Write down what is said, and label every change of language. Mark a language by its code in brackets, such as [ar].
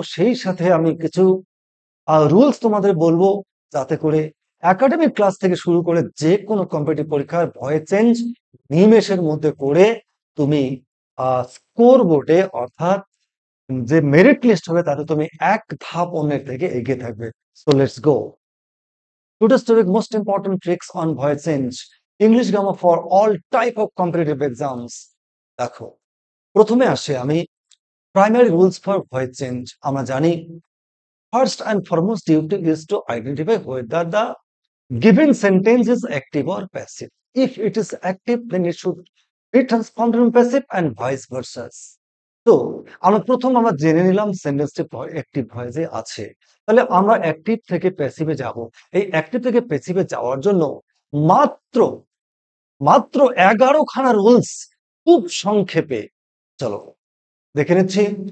[bn] সেই সাথে আমি কিছু রুলস তোমাদের বলবো, যাতে করে একাডেমিক ক্লাস থেকে শুরু করে যে কোনো কম্পিটিটিভ পরীক্ষার ভয়েস চেঞ্জ নিমেষের মধ্যে করে তুমি স্কোর বোর্ডে, অর্থাৎ যে মেরিট লিস্ট হবে তাতে তুমি এক ধাপ অন্যের থেকে এগিয়ে থাকবে। [en] So let's go. Today's topic, most important tricks on voice change, English grammar for all type of competitive exams. [bn] দেখো, প্রথমে আসে আমি [en] Primary rules for voice change. [bn] আমরা জানি [en] First and foremost duty is to identify whether the given sentence is active or passive. If it is active, then it should be transformed into passive and vice versa. [bn] তো আমরা জেনে নিলাম সেন্টেন্সটি active ভয়েসে আছে। তাহলে আমরা active থেকে প্যাসিভে যাব। এই অ্যাক্টিভ থেকে প্যাসিভে যাওয়ার জন্য মাত্র মাত্র 11খানা রুলস খুব সংক্ষেপে চলো দেখে নিচ্ছি।